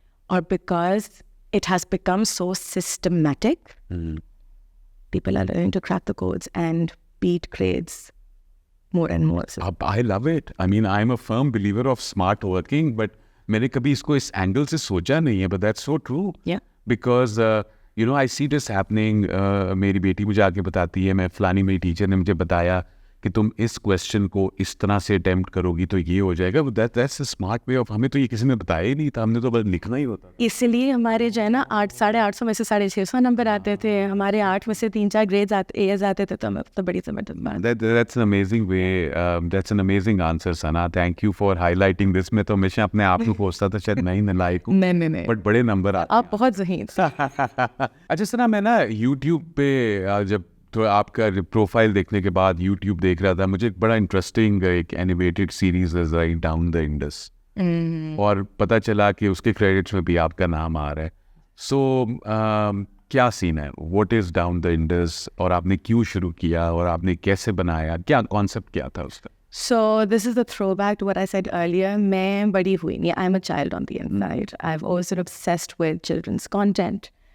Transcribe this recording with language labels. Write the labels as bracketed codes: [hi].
[en] اور because it has become so systematic, people are learning to crack the codes and beat grades more and more. I love it. I mean, I'm a firm believer of smart working, but [ur] میں نے کبھی اس کو اس angle سے سوچا نہیں ہے. [en] But that's so true. Yeah. Because I see this happening. [ur] میری بیٹی مجھے آ کے بتاتی ہے, میں فلانی میری ٹیچر نے مجھے بتایا کہ تم اس کویسچن کو اس طرح سے اٹیمپٹ کرو گی تو یہ ہو جائے گا. [en] That's a smart way of. [ur] ہمیں تو یہ کسی نے بتایا ہی نہیں تھا, ہم نے تو بس لکھنا ہی ہوتا. اس لیے ہمارے جو ہے نا 800 میں سے 650 نمبر آتے تھے, ہمارے 8 میں سے 3-4 گریڈز A's آتے تھے, تو ہمیں تو بڑی زبردست بات. [en] That's an amazing way. That's an amazing answer, Sana. Thank you for highlighting this. [ur] میں تو ہمیشہ اپنے آپ کو سوچتا تھا شاید میں ہی نالائق ہوں. نہیں بٹ بڑے نمبر آتے. آپ بہت ذہین. اچھا سنا, میں نا یوٹیوب پہ جب تو آپ کا پروفائل دیکھنے کے بعد یوٹیوب دیکھ رہا تھا, مجھے ایک بڑا انٹرسٹنگ ایک اینیمیٹڈ سیریز نظر آئی, ڈاؤن دا انڈس, اور پتہ چلا کہ اس کے کریڈٹس میں بھی آپ کا نام آ رہا ہے. سو کیا سین ہے, [en] what is down the Indus, [ur] اور آپ نے کیوں شروع کیا, اور آپ نے کیسے بنایا, کیا کانسیپٹ کیا تھا اس کا؟ [en] So this is the throwback to what I said earlier. [ur] میں بڑی ہوئی نہیں, [en] I'm a child on the inside. I've always been obsessed with children's content.